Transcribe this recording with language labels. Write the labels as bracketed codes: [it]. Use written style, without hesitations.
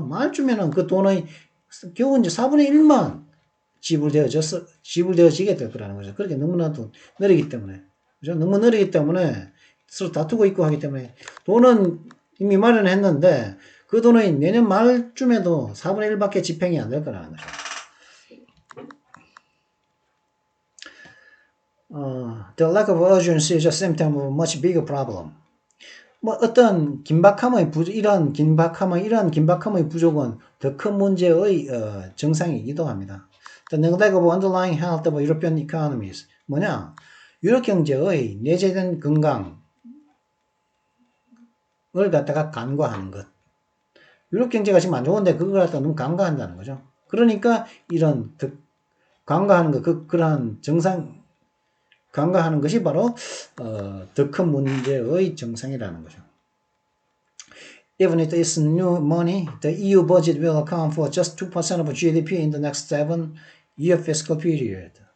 [ko] 말쯤에는 그 돈의 겨우 이제 4분의 1만 지불되어지게 될 거라는 거죠. 그렇게 너무나도 느리기 때문에. 그죠? 너무 느리기 때문에 서로 다투고 있고 하기 때문에 돈은 이미 마련했는데 그 돈은 내년 말쯤에도 4분의 1밖에 집행이 안 될 거라는 거죠. [en] The lack of urgency is a symptom of a much bigger problem. [ko] 뭐 어떤 이러한 긴박함의 부족은 더 큰 문제의 증상이기도 합니다. [en] The neglect of underlying health of European economies. [ko] 뭐냐? 유럽 경제의 내재된 건강을 갖다가 간과하는 것. 유럽 경제가 지금 안 좋은데 그걸 갖다가 너무 간과한다는 거죠. 그러니까 이런 간과하는 것, 그러한 간과하는 것이 바로 더 큰 문제의 정상이라는 거죠. [en] Even if it's new money, the EU budget will account for just 2% of GDP in the next 7-year fiscal period.